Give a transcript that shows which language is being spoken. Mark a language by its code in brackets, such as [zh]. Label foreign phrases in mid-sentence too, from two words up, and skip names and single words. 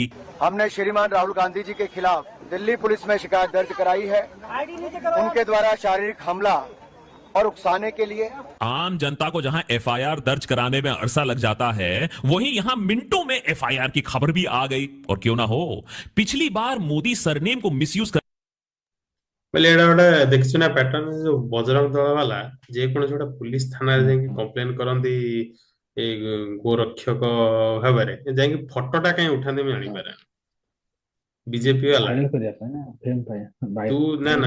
[hi] हमने श्रीमान राहुल गांधी जी के खिलाफ दिल्ली पुलिस में शिकायत दर्ज कराई है, उनके द्वारा शारीरिक हमला और उकसाने के लिए। आम जनता को जहां एफआईआर दर्ज कराने में अरसा लग जाता है, वहीं यहां मिनटों में एफआईआर की खबर भी आ गई। और क्यों ना हो, पिछली बार मोदी सरनेम को मिसयूज कर [or] ବୋଇଲେ ଏଇଟା ଗୋଟେ ଦେଖିଛୁ ନା ପ୍ୟାଟର୍ନ, ଯୋଉ ବଜରଙ୍ଗ ଦଳ ବାଲା ଯେକୌଣସି ଗୋଟେ ପୁଲିସ ଥାନାରେ ଯାଇକି କମ୍ପ୍ଲେନ କରନ୍ତି ଏଇ ଗୋରକ୍ଷକ ଭାବରେ, ଯାଇକି ଫଟୋଟା କାଇଁ ଉଠାନ୍ତି ମୁଁ ଜାଣିପାରେ। ବିଜେପି ବାଲା ଭାଇରାଲ କରିବା ପାଇଁ ନା ଫେମ ପାଇଁ ତୁ ନା ଫେମ